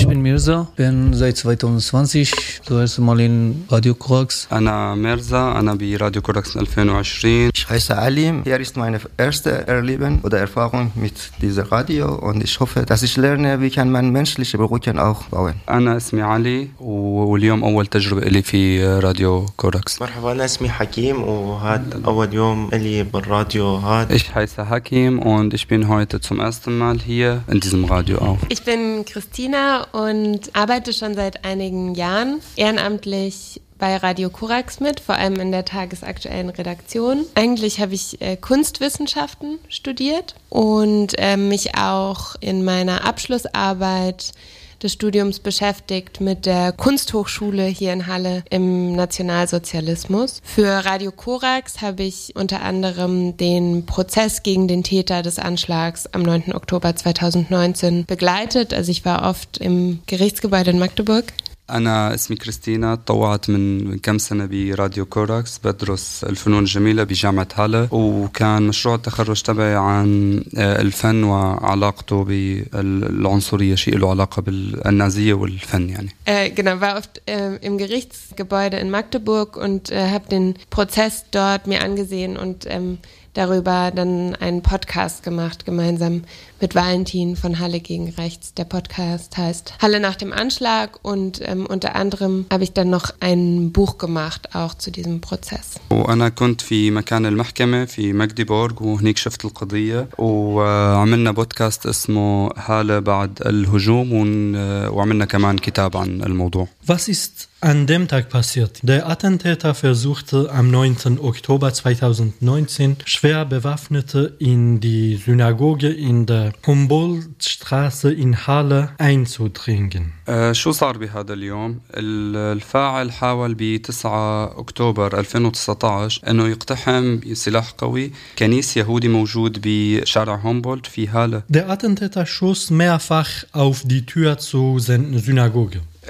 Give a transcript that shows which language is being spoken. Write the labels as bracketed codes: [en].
[de] Ich bin Mirza, bin seit 2020 zuerst mal in Radio Korax. [ar] Ana Mirza, ana bi Radio Korax 2020. [de] Ich heiße Ali, hier ist meine erste Erleben oder Erfahrung mit dieser Radio. Und ich hoffe, dass ich lerne, wie kann man menschliche Brücken auch bauen. [ar] Ana ismi Ali [de] und [ar] اليوم اول تجربه لي في راديو كوركس. مرحبا انا اسمي حكيم وهذا اول يوم لي بالراديو هذا. [de] Ich heiße Hakim und ich bin heute zum ersten Mal hier in diesem Radio auf. Ich bin Christina und arbeite schon seit einigen Jahren ehrenamtlich bei Radio Korax mit, vor allem in der tagesaktuellen Redaktion. Eigentlich habe ich Kunstwissenschaften studiert und mich auch in meiner Abschlussarbeit des Studiums beschäftigt mit der Kunsthochschule hier in Halle im Nationalsozialismus. Für Radio Korax habe ich unter anderem den Prozess gegen den Täter des Anschlags am 9. Oktober 2019 begleitet. Also ich war oft im Gerichtsgebäude in Magdeburg. [ar] أنا اسمي كريستينا طوعت من كم سنة براديو كوراكس بدرس الفنون الجميلة بجامعة هالة وكان مشروع التخرج تبعي عن الفن وعلاقته بالعنصرية شيء له علاقة بالنازية والفن يعني. [de] Genau, war oft im Gerichtsgebäude in Magdeburg und habe den Prozess dort mir angesehen und darüber dann einen Podcast gemacht, gemeinsam mit Valentin von Halle gegen Rechts. Der Podcast heißt Halle nach dem Anschlag und unter anderem habe ich dann noch ein Buch gemacht, auch zu diesem Prozess. [ar] وأنا كنت في مكان المحكمة في مكديبورغ وهنيك شفت القضية وعملنا بودكاست اسمه هالة بعد الهجوم وعملنا كمان كتاب عن الموضوع. [de] Was ist an dem Tag passiert? Der Attentäter versuchte am 9. Oktober 2019 schwer bewaffnete in die Synagoge in der Humboldtstraße in Halle einzudringen. [ar] شو صار بهذا اليوم؟ الفاعل حاول ب 9 اكتوبر 2019 انه يقتحم سلاح قوي كنيسة يهودي موجود بشارع هومبولد في هالة. [de] Der Attentäter schoss mehrfach auf die Tür zur Synagoge.